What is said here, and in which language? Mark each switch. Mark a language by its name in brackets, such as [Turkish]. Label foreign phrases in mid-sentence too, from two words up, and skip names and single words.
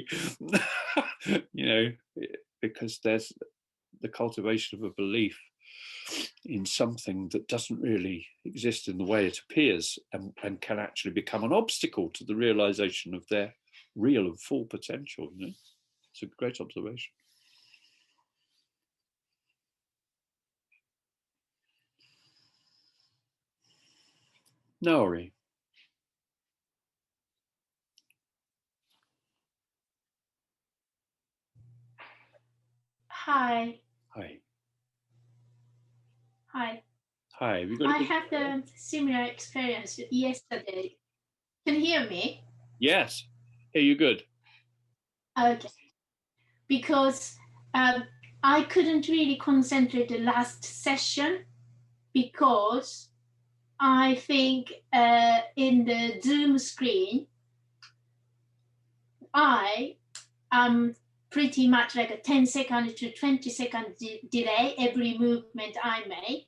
[English] You know, because there's the cultivation of a belief in something that doesn't really exist in the way it appears, and can actually become an obstacle to the realization of their real and full potential. You know, it's a great observation. Naori. Hi. Hi. Hi. Hi. I had a similar experience yesterday. Can you hear me? Yes. Hear you good. Okay. Because I couldn't really concentrate the last session because I think in the Zoom screen, I am pretty much like a 10-second to 20-second delay every movement I make.